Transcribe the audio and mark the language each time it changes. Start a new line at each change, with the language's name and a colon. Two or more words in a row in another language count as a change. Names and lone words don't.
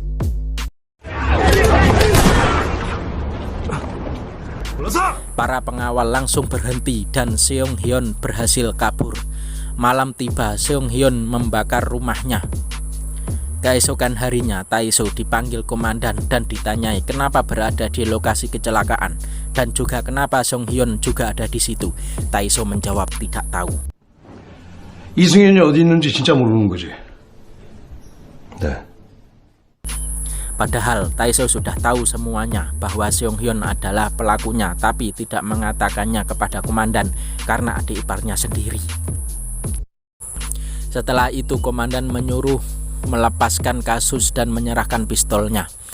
Indonesian: Para pengawal langsung berhenti dan Seung Hyun berhasil kabur. Malam tiba, Seung Hyun membakar rumahnya. Keesokan harinya, Tae-soo dipanggil komandan dan ditanyai kenapa berada di lokasi kecelakaan dan juga kenapa Song Hyun juga ada di situ. Tae-soo menjawab tidak tahu.
Korean: 이승현이 어디 있는지 진짜 모르는 거지? 네.
Indonesian: Padahal Tae-soo sudah tahu semuanya bahwa Seung Hyun adalah pelakunya, tapi tidak mengatakannya kepada komandan karena adik iparnya sendiri. Setelah itu komandan menyuruh melepaskan kasus dan menyerahkan pistolnya.